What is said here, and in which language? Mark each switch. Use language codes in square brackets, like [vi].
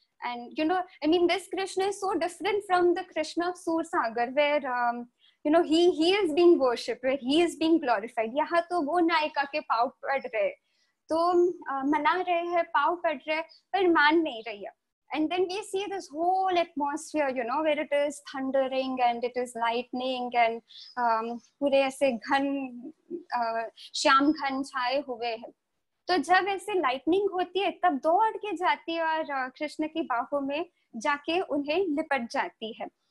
[en] And this Krishna is so different from the Krishna of Sursagar, where he is being worshipped, where he is being glorified. [hi] यहाँ तो वो नायिका के पाँव पड़ रहे, तो मना रहे हैं, पाँव पड़ रहे, पर मान नहीं रही है. [en] And then we see this whole atmosphere, where it is thundering and it is lightning and [hi] पूरे ऐसे घन श्याम घन छाए हुए हैं. तो जब ऐसे लाइटनिंग होती है, तब दौड़ के जाती है और कृष्ण की बाहों में जाके उन्हें लिपट जाती है.